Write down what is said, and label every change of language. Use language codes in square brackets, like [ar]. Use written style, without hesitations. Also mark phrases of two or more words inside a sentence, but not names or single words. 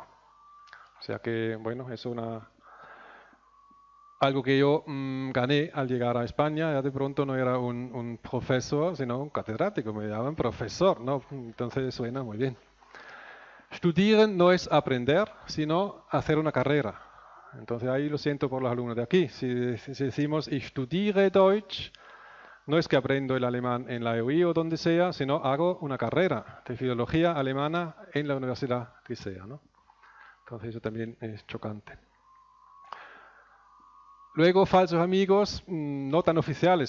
[es] O sea que, bueno, es algo que yo gané al llegar a España. Ya de pronto no era un profesor, sino un catedrático. Me llaman profesor, ¿no? Entonces suena muy bien. Studieren no es aprender, sino hacer una carrera. Entonces ahí lo siento por los alumnos de aquí. Si decimos [de] ich studiere Deutsch, [es] no es que aprendo el alemán en la EUI o donde sea, sino hago una carrera de filología alemana en la universidad que sea, ¿no? Entonces eso también es chocante. Luego, falsos amigos no tan oficiales.